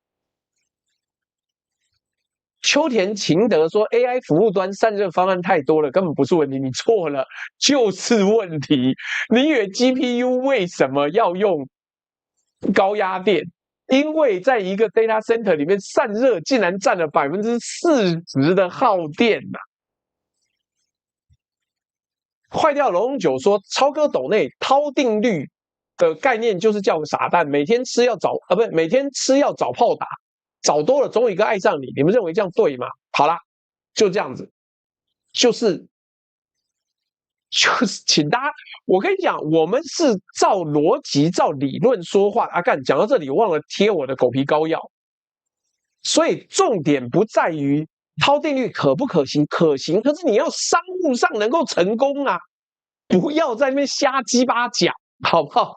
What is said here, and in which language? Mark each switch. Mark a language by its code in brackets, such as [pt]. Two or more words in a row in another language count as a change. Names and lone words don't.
[zh] 秋田勤德說 AI 服務端散熱方案太多了，根本不是問題，你錯了，就是問題。你以為 GPU 為什麼要用高壓電？因為在一個 [en] data center [zh] 裡面散熱竟然占了40%的耗電啊。壞掉龍九說超哥斗內涛定律的概念就是叫個傻蛋，每天吃要找炮打。找多了總有一個愛上你，你們認為這樣對嗎？好啦，就這樣子，就是請大家，我跟你講，我們是照邏輯、照理論說話。啊幹，講到這裡忘了貼我的狗皮膏藥，所以重點不在於濤定律可不可行，可行，可是你要商務上能夠成功啊，不要在那邊瞎雞巴講，好不好？